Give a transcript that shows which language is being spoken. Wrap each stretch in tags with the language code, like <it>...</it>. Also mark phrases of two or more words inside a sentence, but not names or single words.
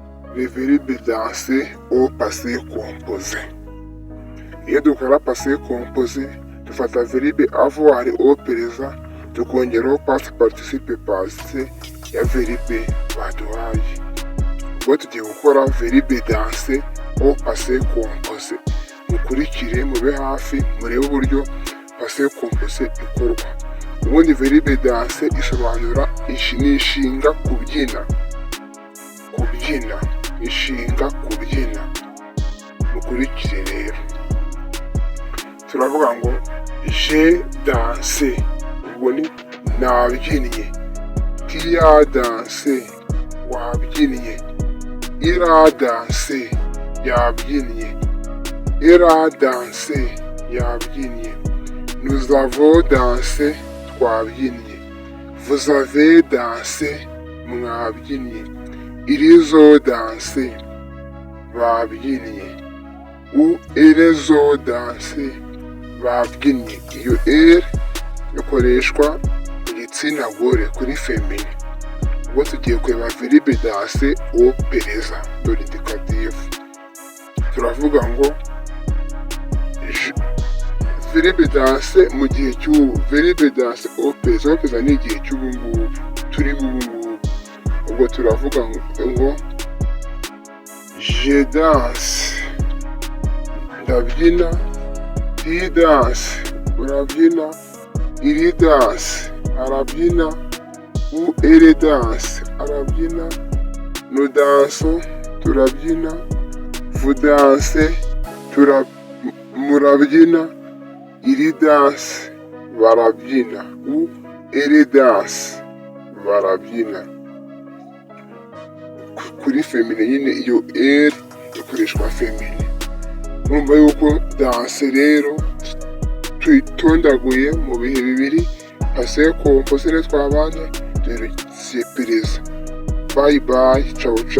<fr>le verbe danser au passé composé.</fr> <rw>Iyo dukora</rw> <fr>passé composé dufata verbe avoir au présent tukongeraho past participe passé ya verbe baduhaye.</fr> <rw>Ubwo tugiye gukora</rw> <fr>verbe danser au passé composé.</fr> <rw>Mukurikire mube hafi murebe uburyo</rw> <fr>passé composé</fr> <rw>ikorwa. Ubundi</rw> <fr>verbe danser</fr> <rw>isobanura inshinga kubyina. Inshinga kubyina. Mukurikire rero. Turavuga ngo</rw> <fr>je danse,</fr> <rw>ubwo ni nabyinnye.</rw> <fr>Tu as dansé, wabyinnye. Il a dansé, yabyinnye. Elle a dansé, yabyinnye. Nous avons dansé, twabyinnye. Vous avez dansé, mwabyinnye. Ils ont dansé, babyinnye. Ou elles ont dansé,</fr> <rw>babyinnye. Iyo elle ikoreshwa mu gitsina gore kuri femine. Ubwo tugiye kureba</rw> <fr>verbe danser au présent de l'indicatif.</fr> <rw>Turavuga ngo</rw> <fr>verbe danser</fr> <rw>mu gihe cy'ubu.</rw> <fr>Verbe danser au présent</fr> <rw>ni igihe cy'ubu ngubu. Turi ubu ngubu. Ubwo turavuga ngo</rw> <fr>je danse,</fr> <rw>ndabyina.</rw> <fr>Tu danse, urabyina. Il danse, arabyina. Ou elle danse, arabyina. Nous dansons, turabyina. Vous dansez, murabyina. Il danse, barabyina. Ou elle danse,</fr> <rw>barabyina. Kuri femine nyine iyo elle ikoreshwa femine. Urumva yuko danse rero tuyitondaguye mu bihe bibiri.</rw> <fr>Passé composé</fr> <rw>twabanye dore</rw> <fr>c'est présent.</fr> <en>Bye bye,</en> <it>ciao ciao.</it>